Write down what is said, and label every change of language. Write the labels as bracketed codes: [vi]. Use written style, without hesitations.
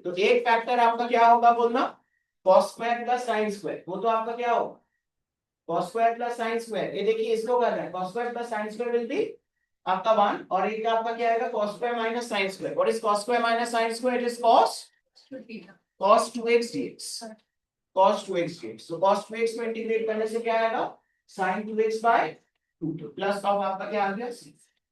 [hi] तो एक फैक्टर आपका क्या होगा बोलना. cos² + sin². वो तो आपका क्या होगा. cos² + sin². ये देखिए इसको कर रहे हैं. [en] cos² + sin² will be आपका 1. [hi] और एक आपका क्या आएगा. cos² - sin². [en] What is cos² - sin². It is cos 2x dx. cos 2x dx. [hi] तो cos 2x को इंटीग्रेट करने से क्या आएगा. sin 2x/2 प्लस ऑफ आपका क्या आ गया 6.